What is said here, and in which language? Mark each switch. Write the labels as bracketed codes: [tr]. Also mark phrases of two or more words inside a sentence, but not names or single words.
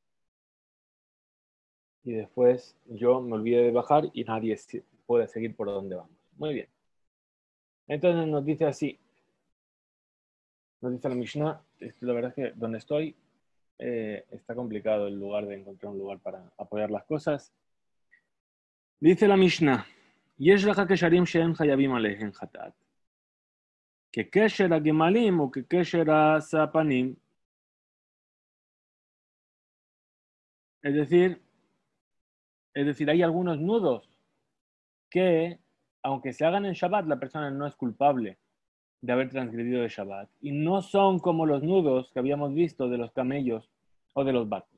[es] Y después yo me olvidé de bajar y nadie puede seguir por donde vamos. Muy bien. Entonces nos dice así. Nos dice la Mishnah. La verdad es que donde estoy está complicado el lugar de encontrar un lugar para apoyar las cosas. Dice la Mishnah. [he] יש לך קשרים שהם חייבים עליהם חטאת. כקשר הגמלים או כקשר הספנים. [es] Es decir, hay algunos nudos que, aunque se hagan en Shabbat, la persona no es culpable de haber transgredido de Shabbat. Y no son como los nudos que habíamos visto de los camellos o de los barcos.